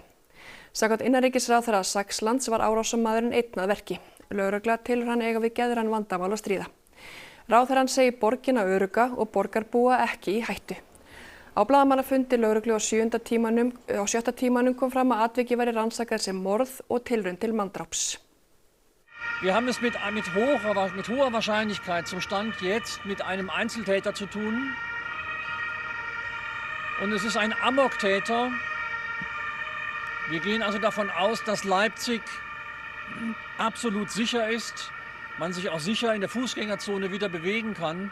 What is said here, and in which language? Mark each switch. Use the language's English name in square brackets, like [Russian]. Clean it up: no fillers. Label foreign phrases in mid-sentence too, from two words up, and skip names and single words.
[Icelandic] Samkvæmt innanríkisráðherra Saxlands var árásarmaðurinn einn að verki. Lögregla telur hann eiga við geðræn vandamál að stríða. Ráðherrann segir borgina örugga og borgarbúa ekki í hættu. Á blaðamannafundi lögreglu á 7. tímanum kom fram að atvikið væri rannsakað sem morð og tilraun til manndráps. [German] Wir haben es mit hoher Wahrscheinlichkeit zum Stand jetzt mit einem Einzeltäter zu tun. Und es ist ein Amoktäter. Wir gehen also davon aus, dass Leipzig absolut sicher ist, man sich auch sicher in der Fußgängerzone wieder bewegen kann.